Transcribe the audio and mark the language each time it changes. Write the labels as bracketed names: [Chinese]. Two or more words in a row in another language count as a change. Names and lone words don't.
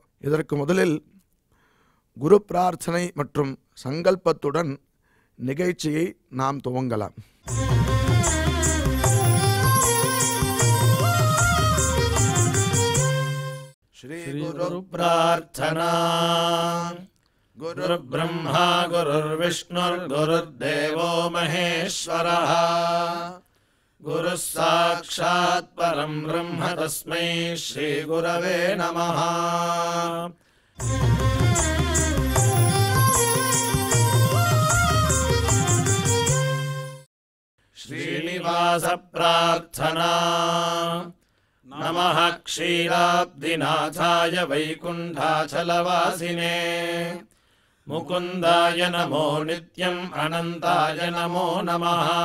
[Tamil] இதற்கு முதலில் குரு பிரார்த்தனை மற்றும் சங்கல்பத்துடன் நிகழ்ச்சியை நாம் துவங்கலாம். ஸ்ரீ குரு பிரார்த்தனா. [Sanskrit] गुरु ब्रह्मा गुरुर् विष्णुर् गुरुर् देवो महेश्वरः गुरु साक्षात् परम् ब्रह्म तस्मै श्री गुरवे नमः. [Tamil] ஸ்ரீனிவாச பிரார்த்தனா. [Sanskrit] नमः क्षीराब्धिनाथाय वैकुण्ठाचलवासिने मुकुन्दाय नमो नित्यम् अनन्ताय नमो नमः.